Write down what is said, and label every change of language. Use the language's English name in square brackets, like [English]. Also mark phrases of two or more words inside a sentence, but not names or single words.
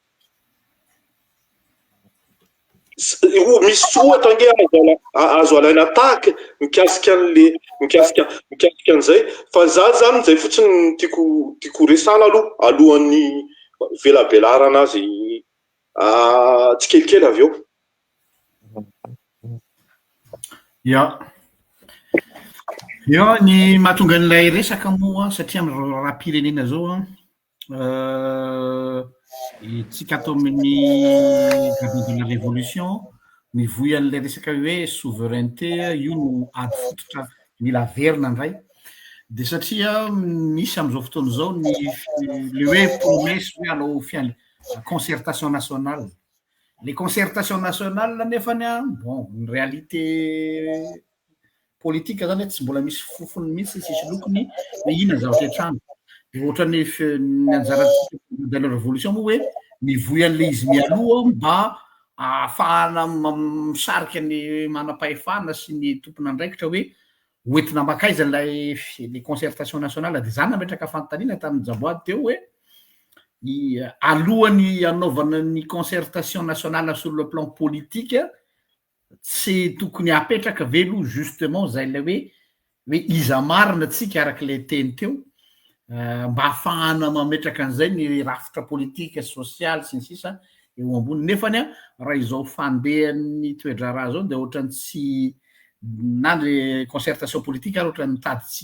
[Malagasy] misy ohatra nge azo alaina tahaka mikasika an'izay fa za zany zay fotsiny tiako resana alohan'ny velabelarana azy tsikelikely avy eo ia ny mahatonga an'ilay resaka moa satria amin'ny raha-pirenena zao tsika atao amin'ny [French] gardien de la révolution [Malagasy] mivoy an'ilay resaka hoe souveraineté io no ady fototra mila verina indray de satria misy amin'izao fotoana izao le hoe promesse hoe alao [French] concertation nationale les concertations nationales [Malagasy] nefany bon ny [French] réalité politique [Malagasy] zany tsy mbola misy fofony mihitsy sisy lokony hoe inona zavatra hiatrano de ohatran'ny anjarantsika [French] de la révolution [Malagasy] moa hoe mivoy an'le izy mialoha mba ahafahana misarika ny manam-pahefana sy ny tompona andraikitra hoe hoentina makaiza [French] les concertations nationales [Malagasy] de zany nametraka fanontaniana tamin'ny Jaboady teo hoe alohany anaovana ny [French] concertation nationale sur le plan politique [Malagasy] tsy tokony apetraka velo justement zay le hoe iza marina tsika arak'le teny teo mba ahafahana mametraka an'izay ny rafitra politika sosialy sy ny sisa eo ambony nefany raha izao fandehan'ny toedraraha zao de ohatrany tsy na le [French] concertation politique [Malagasy] ary ohatrany mitady tsy